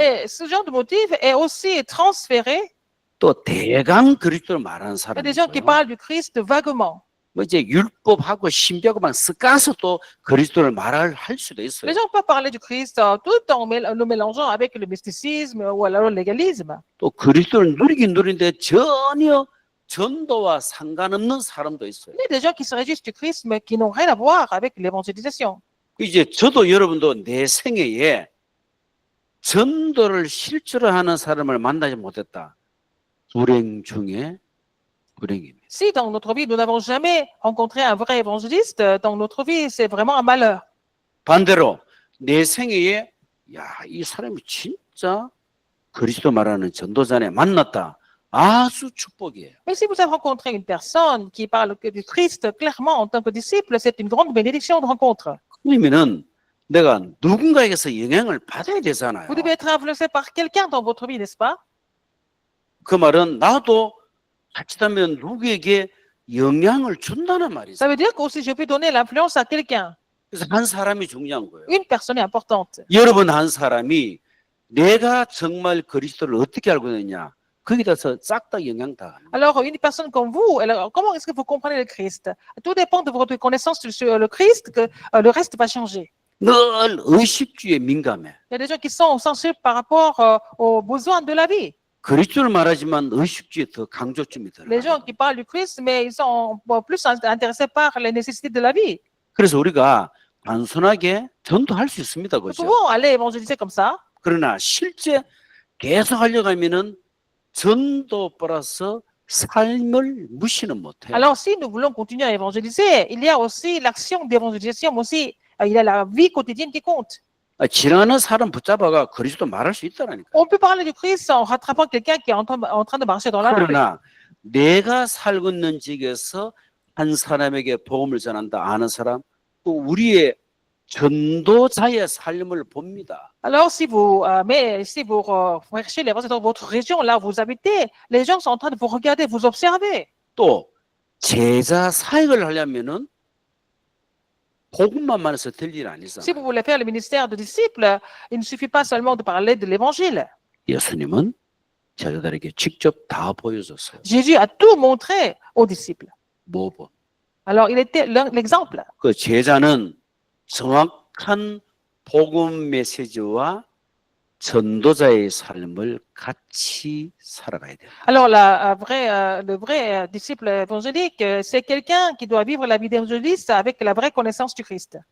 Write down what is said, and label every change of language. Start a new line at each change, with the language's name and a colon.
French: Et ce genre de motif est aussi transféré.
Korean: 또 대강 그리스도를 말하는
French: Il y a
Korean: 사람이
French: des gens qui
Korean: 있어요.
French: parlent du Christ vaguement.
Korean: 뭐 이제 율법하고 신비하고 막 섞어서 또 그리스도를 말할 수도 있어요.
French: Les gens peuvent parler du Christ tout en le mélangeant avec le mysticisme ou alors le légalisme.
Korean: 또 그리스도를 누리긴 누리는데 전혀 전도와 상관없는 사람도 있어요.
French: Il y a des gens qui se réjouissent du Christ mais qui n'ont rien à voir avec l'évangélisation.
Korean: 이제 저도 여러분도 내 생애에 전도를 실제로 하는 사람을 만나지 못했다. 불행 중에 불행입니다.
French: Si dans notre vie, nous n'avons jamais rencontré un vrai évangéliste, dans notre vie, c'est vraiment un malheur.
Korean: 반대로 내 생애에 야, 이 사람이 진짜 그리스도 말하는 전도자네 만났다. 아주 축복이에요.
French: Mais si vous avez rencontré une personne qui parle que du Christ clairement en tant que disciple, c'est une grande bénédiction de rencontre.
Korean: 그러면은 내가 누군가에게서 영향을 받아야 되잖아요.
French: Vous devez être influencé par quelqu'un dans votre vie, n'est-ce pas?
Korean: 그 말은 나도 자칫하면 누구에게 영향을 준다는 말이죠.
French: Ça veut dire qu'aussi je peux donner l'influence à quelqu'un.
Korean: 그래서 한 사람이 중요한 거예요.
French: Une personne est importante.
Korean: 여러분 한 사람이 내가 정말 그리스도를 어떻게 알고 있느냐 거기다서 싹 다 영향 다.
French: Alors, une personne comme vous, alors, comment est-ce que vous comprenez le Christ? Tout dépend de votre connaissance sur le Christ que le reste va changer.
Korean: 늘 의식주의에 민감해.
French: Il y a des gens qui sont sensibles par rapport aux besoins de la vie.
Korean: 그리스도를 말하지만 의식주의에 더 강조점이
French: Les gens
Korean: 들어가요.
French: qui parlent du Christ, mais ils sont plus intéressés par les nécessités de la vie.
Korean: 그래서 우리가 단순하게 전도할 수 있습니다.
French: Nous
Korean: 그죠?
French: pouvons aller évangéliser comme ça,
Korean: 그러나 실제 계속 하려고 하면은 전도 플러스 삶을 무시는 못해요.
French: alors si nous voulons continuer à évangéliser, il y a aussi l'action d'évangélisation, mais aussi il y a la vie quotidienne qui compte.
Korean: 지나가는 사람 붙잡아가 그리스도 말할 수 있다라니까.
French: On peut parler du Christ en rattrapant quelqu'un qui est en train de marcher dans la rue.
Korean: 그러나 내가 살고 있는 지역에서 한 사람에게 복음을 전한다 아는 사람, 또 우리의 전도자의 삶을 봅니다.
French: Alors, si vous cherchez l'évangile dans votre région, là où vous habitez, les gens sont en train de vous regarder, vous observer.
Korean: 또 제자 사역을 하려면은 복음만 말해서 될 일 아니잖아요.
French: Si vous voulez faire le ministère de disciples, il ne suffit pas seulement de parler de l'évangile.
Korean: 예수님은 제자들에게 직접 다 보여줬어요.
French: Jésus a tout montré aux disciples. 뭐 Alors, il était l'exemple.
Korean: 그 제자는 정확한 복음 메시지와 전도자의 삶을 같이 살아가야 돼요.
French: Alors, le vrai disciple évangélique, c'est quelqu'un qui doit vivre la vie d'évangéliste avec la vraie connaissance du Christ.